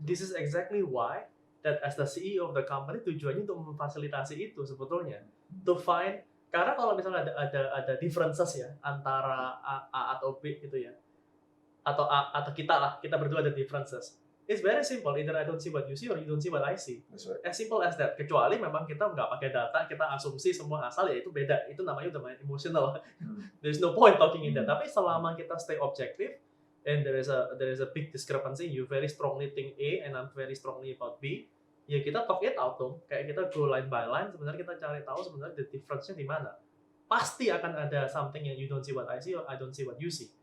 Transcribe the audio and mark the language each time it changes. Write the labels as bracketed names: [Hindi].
[English] This is exactly why that as the CEO of the company [Indonesian] tujuannya untuk memfasilitasi itu sebetulnya. To find, karena kalau misalnya ada differences ya antara A atau B gitu ya, atau kita berdua ada differences. [English] It's very simple. Either I don't see what you see or you don't see what I see. That's right. As simple as that. [Indonesian] Kecuali memang kita nggak pakai data, kita asumsi semua asal ya itu beda. Itu namanya udah main emotional. [English] There's no point talking in that. Tapi selama kita stay objective and there is a big discrepancy, you very strongly think A and I'm very strongly about B, [Indonesian] ya kita talk it out dong. Kayak kita [English] go line by line. [Indonesian] Sebenarnya kita cari tahu sebenarnya [English] the difference-nya di mana. Pasti akan ada something yang you don't see what I see or I don't see what you see.